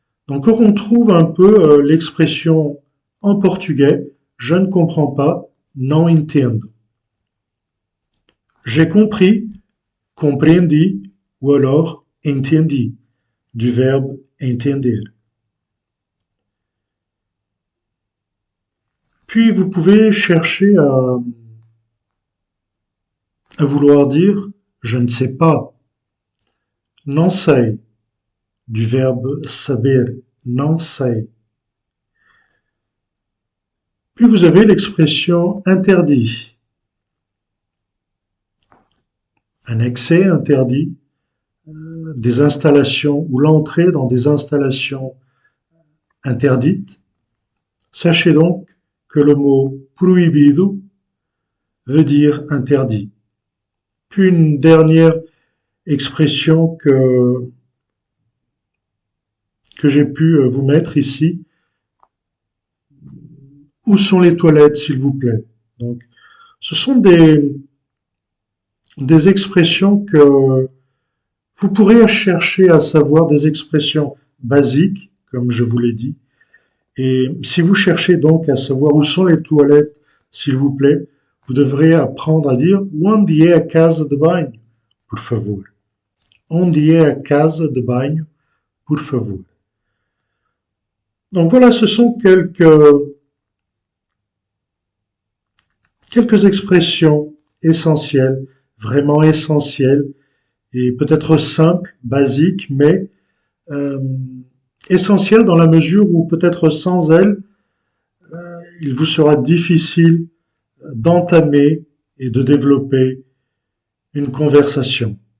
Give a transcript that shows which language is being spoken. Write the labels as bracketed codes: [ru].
[fr] Donc, on retrouve un peu l'expression en portugais je ne comprends pas, [pt] não entendo. [fr] J'ai compris, compreendi ou alors entendi, du verbe entender. Puis vous pouvez chercher à vouloir dire je ne sais pas, [pt] não sei, [fr] du verbe saber, não sei. Puis vous avez l'expression interdit, un accès interdit, des installations ou l'entrée dans des installations interdites. Sachez donc que le mot prohibido veut dire interdit. Puis une dernière expression que j'ai pu vous mettre ici. Où sont les toilettes, s'il vous plaît? Donc, ce sont des expressions que vous pourrez chercher à savoir, des expressions basiques, comme je vous l'ai dit. Et si vous cherchez donc à savoir où sont les toilettes, s'il vous plaît, vous devrez apprendre à dire [pt] onde é a casa de banho, por favor. Onde é a casa de banho, por favor. [fr] Donc voilà, ce sont quelques expressions essentielles, vraiment essentielles, et peut-être simples, basiques, mais euh, essentielles dans la mesure où peut-être sans elles, il vous sera difficile d'entamer et de développer une conversation.